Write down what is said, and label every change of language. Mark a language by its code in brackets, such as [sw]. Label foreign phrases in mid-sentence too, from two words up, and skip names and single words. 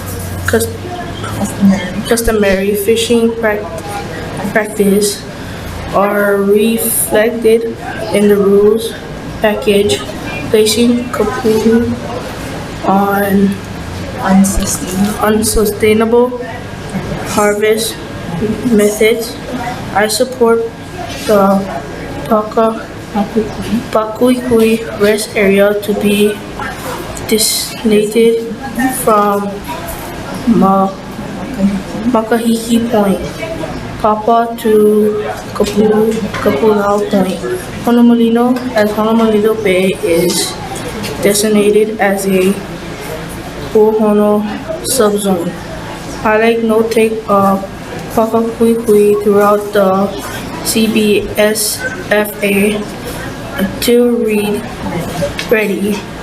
[en] customary fishing practice are reflected in the rules package, placing kapu'u on unsustainable harvest methods. I support the Pākuʻikuʻi Rest Area to be designated from Paʻakai Point, Pāpā to Kapuʻuhonua Point. Honomalino, as Honomalino Bay is designated as a Puʻuhonua subzone. I like no-take Pakuʻikuʻi throughout the CBSFA until ready.